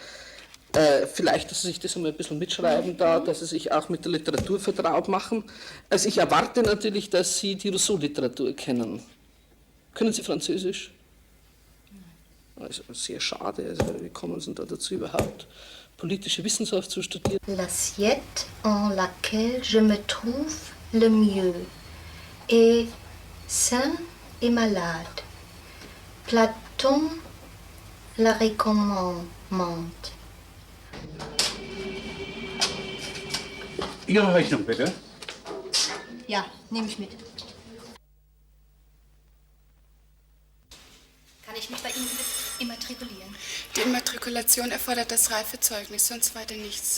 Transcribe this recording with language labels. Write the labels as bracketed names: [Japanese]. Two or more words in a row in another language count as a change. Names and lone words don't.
[German] Vielleicht, dass Sie sich das einmal ein bisschen mitschreiben da, dass Sie sich auch mit der Literatur vertraut machen. Also ich erwarte natürlich, dass Sie die Rousseau-Literatur kennen. Können Sie Französisch? Also sehr schade, also wie kommen Sie da dazu überhaupt, politische Wissenschaft zu studieren? [French] L'assiette en laquelle je me trouve le mieux est sain et malade. Platon la recommande. [German] Ihre Rechnung, bitte. Ja, nehme ich mit. Kann ich mich bei Ihnen immatrikulieren? Die Immatrikulation erfordert das Reifezeugnis, sonst weiter nichts.